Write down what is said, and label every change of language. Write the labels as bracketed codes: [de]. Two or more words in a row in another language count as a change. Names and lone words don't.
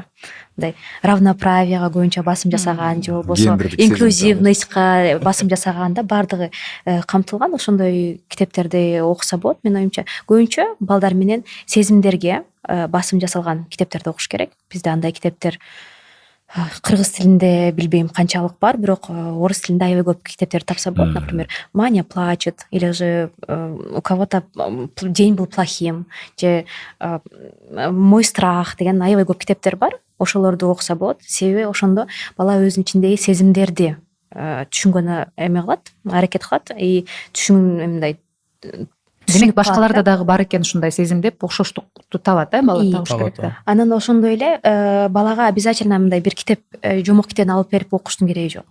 [ky] Мындай равноправияга көбүнчө басым жасаган же болбосо инклюзивностька басым жасаганда баардыгы камтылган. Ошондой китептерди окуса болот. Менин оюмча көбүнчө балдар менен сезимдерге басым жасалган китептерди окуш керек. Бизде андай китептер кыргыз тилинде билбейм канчалык бар, бирок орус тилинде аябай көп китептерди тапса болот. [ru] Например, Маня плачет, или же у кого-то день был плохим, же Мой страх [ky] деген аябай көп китептер бар. Ошолорду окуса болот. Себеби ошондо бала өзүнүн ичиндеги сезимдерди түшүнгөнү эме кылат, аракет кылат. Мындай демек башкаларда дагы бар экен ушундай сезим деп окшоштукту табат, бала табыш керек да. Анан ошондой эле балага обязательно мындай бир китеп, жомок китебин алып берип окуштун кереги жок.